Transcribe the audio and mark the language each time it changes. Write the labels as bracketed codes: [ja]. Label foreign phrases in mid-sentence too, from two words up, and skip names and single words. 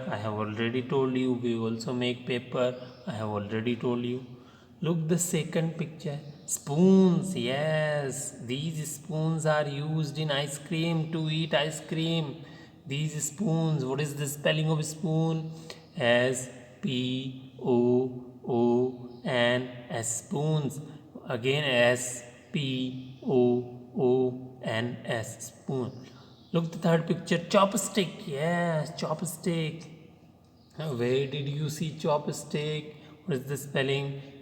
[en] I have already told you. We also make paper. I have already told you. Look the second picture. Spoons. Yes. These spoons are used in ice cream to eat ice cream. These spoons. What is the spelling of spoon? S-P-O-O-N-S, spoons. Again S-P-O-O-N-S, spoon. Look the third picture. Chopstick. Yes, chopstick. Where did you see chopstick? What is the spelling?